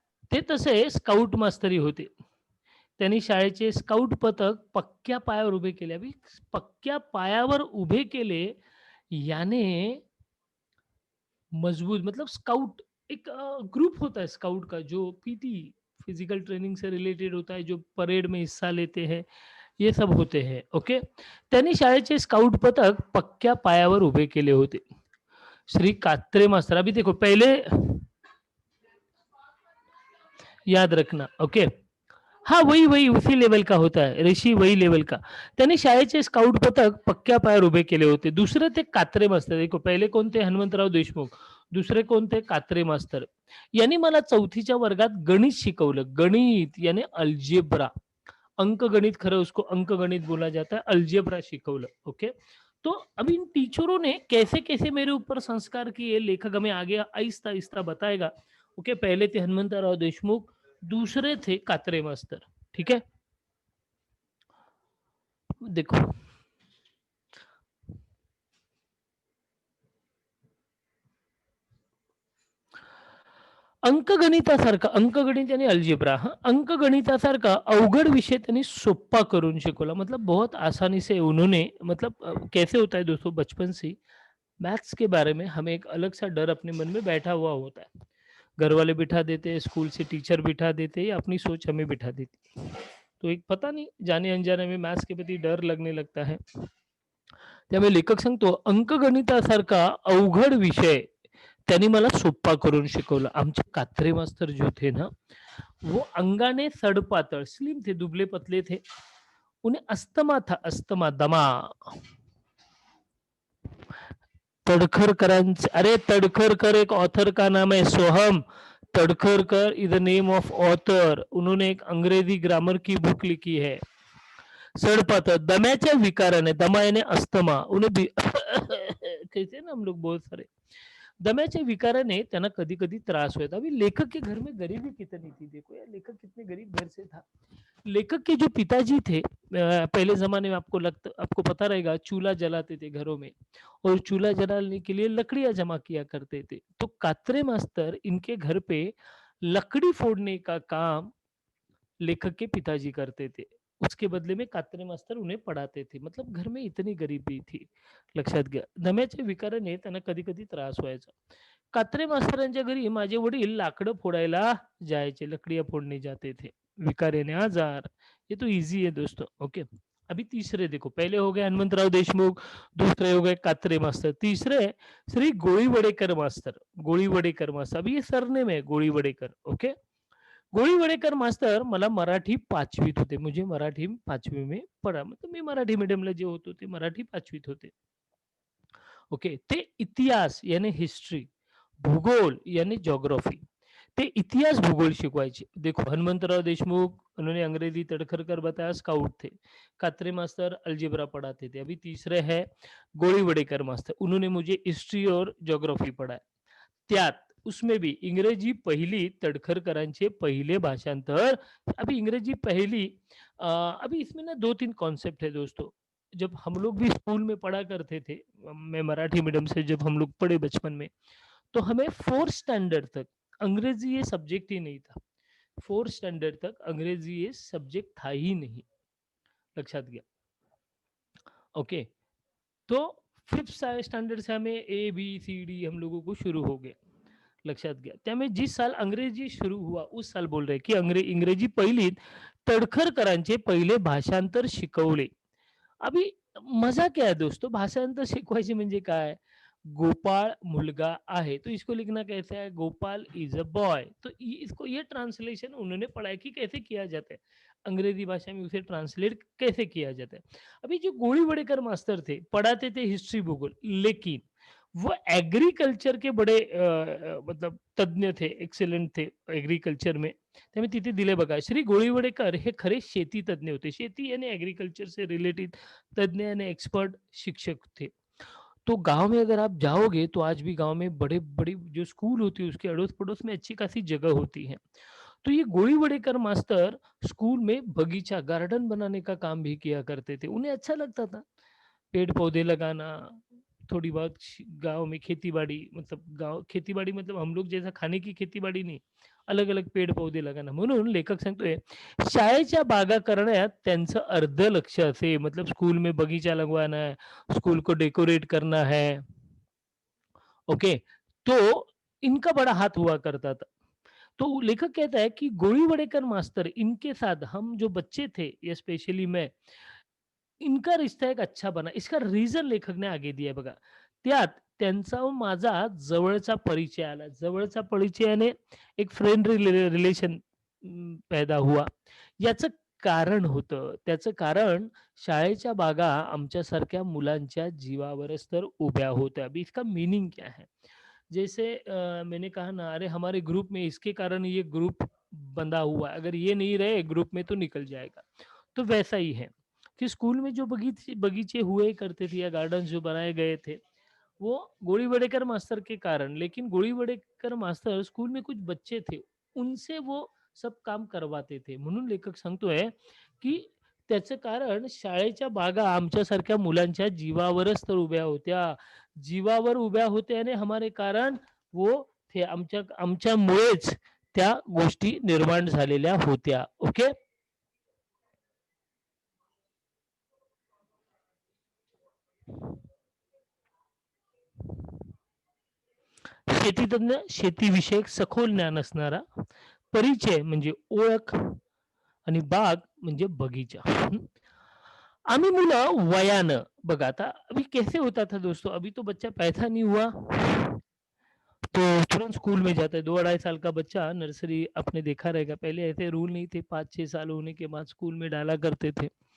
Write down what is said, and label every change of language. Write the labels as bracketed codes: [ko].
[mr] ते तसे स्काउट मास्तरी होते. त्यांनी शाळेचे स्काउट पथक पक्क्या पायावर उभे केले. [hi] अभी [mr] पक्क्या पायावर उभे केले [hi] याने मजबूत, मतलब स्काउट एक ग्रुप होता है स्काउट का, जो पीटी फिजिकल ट्रेनिंग से रिलेटेड होता है, जो परेड में हिस्सा लेते हैं, ये सब होते हैं. ओके. [mr] त्यांनी शाळेचे स्काउट पथक पक्क्या पायावर उभे केले होते. श्री कात्रे मास्तर, [hi] अभी देखो पहले याद रखना. ओके. हाँ, वही वही उसी लेवल का होता है, ऋषी वही लेवल का. [mr] त्यांनी शाळेचे स्काउट पथक पक्क्या पायावर उभे केले होते. दुसरे ते कात्रे मास्तर. [hi] देखो [mr] पहिले कोणते? हनुमंतराव देशमुख. दुसरे कोणते? कात्रे मास्तर. यांनी मला 4थीच्या वर्गात गणित शिकवलं. गणित यानी अल्जेब्रा. अंकगणित, खरं [hi] उसको अंकगणित बोला जाता है, [mr] अल्जेब्रा शिकवलं. ओके. [hi] तो अब इन टीचरों ने कैसे-कैसे मेरे ऊपर संस्कार किए, लेखक हमें आगे आहिस्ता-आहिस्ता बताएगा. ओके. पहले थे हनुमंतराव देशमुख, दूसरे थे कात्रे मास्तर. ठीक है. [mr] देखो, अंकगणितासारखा, अंकगणित यानी अल्जेब्रा, हां, अंकगणितासारखा अवघड विषय त्यांनी सोप्पा करून शिकवला. [hi] मतलब बहुत आसानी से उन्होंने, मतलब कैसे होता है दोस्तों, बचपन से ही मैथ्स के बारे में हमें एक अलग सा डर अपने मन में बैठा हुआ होता है. घर वाले बिठा देते हैं, स्कूल से टीचर बिठा देते हैं, या अपनी सोच हमें बिठा देती है. तो एक पता नहीं जाने अनजाने में मॅथ्स के प्रति डर लगने लगता है. [mr] त्यामुळे लेखक सांगतो अंकगणितासारखा अवघड विषय त्यांनी मला सोप्पा करून शिकवला. आमचे कात्रे मास्तर [hi] जो थे ना, वो [mr] अंगाने सडपातळ, [hi] स्लिम थे, दुबले-पतले थे. उन्हें अस्थमा था, अस्थमा, दमा. तड़खरकरांचे, अरे तड़खरकर एक ऑथर का नाम है, सोहम तड़खरकर [en] Is the name of author. [hi] उन्होंने एक अंग्रेजी ग्रामर की बुक लिखी है. [mr] सड़पातळ, दम्याच्या विकाराने, [hi] दमा यानी अस्थमा, उन्हें भी कहते हैं ना हम लोग बहुत सारे, [mr] दम्याच्या विकाराने त्यांना कधी-कधी त्रास होता. [hi] अभी लेखक के घर में गरीबी कितनी थी, देखो यार लेखक कितने गरीब घर से था. लेखक के जो पिताजी थे, पहले ज़माने में आपको पता रहेगा चूल्हा जलाते थे घरों में और चूल्हा जलाने के लिए लकड़ियाँ जमा किया करते थे. तो कात्रे मास्तर इनके घर पे लकड़ी फोड़ने का काम लेखक के पिताजी करते थे. उसके बदले में कात्रे मास्तर उन्हें पढ़ाते थे. मतलब घर में इतनी गरिबी थी. [mr] लक्षात घ्या. दम्याच्या विकाराने त्यांना कधी-कधी त्रास व्हायचा. कात्रे मास्तरांच्या घरी माझे वडील लाकडं फोडायला जायचे, [hi] लकड़ियाँ फोड़ने जाते थे. [mr] विकार यानी आजार. [hi] ये तो ईज़ी है दोस्तों, ओके. अभी तीसरे देखो, पहले हो गए हनुमंतराव देशमुख, दूसरे हो गए कात्रे मास्तर, तीसरे श्री गोळीवडेकर मास्तर. [mr] गोळीवडेकर मास्तर, अभी ये सरनेम है गोळीवडेकर, ओके. गोळीवडेकर मास्तर मला मराठी 5वीत होते. [hi] मुझे मराठी 5वी में पढ़ा, [mr] मतलब मी मराठी मीडियमला जे होतो ते मराठी 5वीत होते. ओके. ते इतिहास यानी हिस्ट्री, भूगोल यानी ज्योग्राफी, ते इतिहास भूगोल शिकवायचे. [hi] देखो हनुमंतराव देशमुख, उन्होंने अंग्रेजी तड़खर कर बताया, स्काउट थे. कात्रे मास्तर अलजेब्रा पढ़ाते थे. अभी तीसरे है गोळीवडेकर मास्तर, उन्होंने मुझे हिस्ट्री और ज्योग्राफी पढ़ाया. [mr] त्यात उसमें भी इंग्रजी पहिली तडखरकरांचे पहिले भाषांतर. [hi] अभी इंग्रजी पहली, अभी इसमें ना 2-3 कॉन्सेप्ट है दोस्तों. जब हम लोग भी स्कूल में पढ़ा करते थे, मैं मराठी मीडियम से जब हम लोग पढ़े बचपन में, तो हमें 4th स्टैंडर्ड तक अंग्रेजी ये सब्जेक्ट ही नहीं था. 4th स्टैंडर्ड तक अंग्रेजी ये सब्जेक्ट था ही नहीं. लक्षात घ्या. ओके. तो 5th स्टैंडर्ड से हमें ए, बी, सी, डी हम लोगों को शुरू हो गया. [mr] लक्षात घ्या. [hi] त्यामुळे जिस साल अंग्रेजी शुरू हुआ उस साल बोल रहे की [mr] इंग्रजी पहिलीत तडखरकरांचे पहिले भाषांतर शिकवले. [hi] अभी मजा क्या है दोस्तों, [mr] भाषांतर शिकवायचे म्हणजे काय? गोपाळ मुलगा आहे, [hi] तो इसको लिखना कैसे है? [en] Gopal is a boy. [hi] तो इसको ये ट्रांसलेशन उन्होंने पढ़ा है कि कैसे किया जाता है, अंग्रेजी भाषा में उसे ट्रांसलेट कैसे किया जाता है. अभी जो गोळीवडेकर मास्टर थे, पढ़ाते थे हिस्ट्री भूगोल, लेकिन वो एग्रीकल्चर के बड़े मतलब तज्ञ थे, एक्सेलेंट थे एग्रीकल्चर में. [mr] त्यामुळे तिथे दिले बघा. श्री गोळीवडेकर हे खरे शेती तज्ञ होते. शेती यानी [hi] एग्रीकल्चर से रिलेटेड तज्ञ यानी एक्सपर्ट शिक्षक थे. तो गाँव में अगर आप जाओगे तो आज भी गाँव में बड़े-बड़ी जो स्कूल होती है उसके अड़ोस-पड़ोस में अच्छी खासी जगह होती है. तो ये गोळीवडेकर मास्टर स्कूल में बगीचा, गार्डन बनाने का काम भी किया करते थे. उन्हें अच्छा लगता था. पेड़-पौधे लगाना, थोड़ी बहुत गाँव में खेती-बाड़ी, मतलब गाँव खेती-बाड़ी मतलब हम लोग जैसा खाने की खेती-बाड़ी नहीं, अलग-अलग पेड़-पौधे लगाना. [mr] म्हणून लेखक सांगतोय, शाळेच्या बागा करण्यात त्यांचं अर्ध लक्ष असे, [hi] मतलब स्कूल में बगीचा लगवाना है, स्कूल को डेकोरेट करना है, ओके. तो इनका बड़ा हाथ हुआ करता था. तो लेखक कहता है कि गोळीवडेकर मास्टर इनके साथ हम जो बच्चे थे, या स्पेशली मैं, इनका रिश्ता एक अच्छा बना. इसका रिझन लेखकने आगे दिया है [mr] बघा. त्यात त्यांचा व माझा जवळचा परिचय आला. [hi] जवळचा परिचयाने एक फ्रेंड रिलेशन पैदा हुआ. [mr] याचं कारण होतं. त्याचं कारण शाळेच्या बागा आमच्यासारख्या मुलांच्या जीवावरच तर उभ्या होत्या. [hi] अभी इसका मीनिंग क्या है? जैसे मैंने कहा ना, अरे हमारे ग्रुप में इसके कारण ये ग्रुप बंधा हुआ है, अगर ये नहीं रहे ग्रुप में तो निकल जाएगा. तो वैसा ही है कि स्कूल में जो बगीचे बगीचे हुए करते थे या गार्डन जो बनाए गए थे, वो गोळीवडेकर मास्टर के कारण. लेकिन गोळीवडेकर मास्टर स्कूल में कुछ बच्चे थे, उनसे वो सब काम करवाते थे. [mr] म्हणून लेखक सांगतोय की त्याचं कारण शाळेच्या बागा आमच्यासारख्या मुलांच्या जीवावरच तर उभ्या होत्या. जीवावर उभ्या होत्या आणि [hi] हमारे कारण वो थे. [mr] आमच्यामुळेच त्या गोष्टी निर्माण झालेल्या होत्या. ओके. शेतीतज्ञ, शेतीविषयक सखोल ज्ञान असणारा, परिचय म्हणजे ओळख, आणि बाग म्हणजे बगीचा. आम्ही मुलं वयानं बघा आता [hi] अभी कैसे होता था दोस्तों, अभी तो बच्चा पैदा नहीं हुआ तो तुरंत स्कूल में जाता है। 2 अढ़ाई साल का बच्चा नर्सरी आपने देखा रहेगा, पहले ऐसे रूल नहीं थे, 5 6 साल होने के बाद स्कूल में डाला करते थे।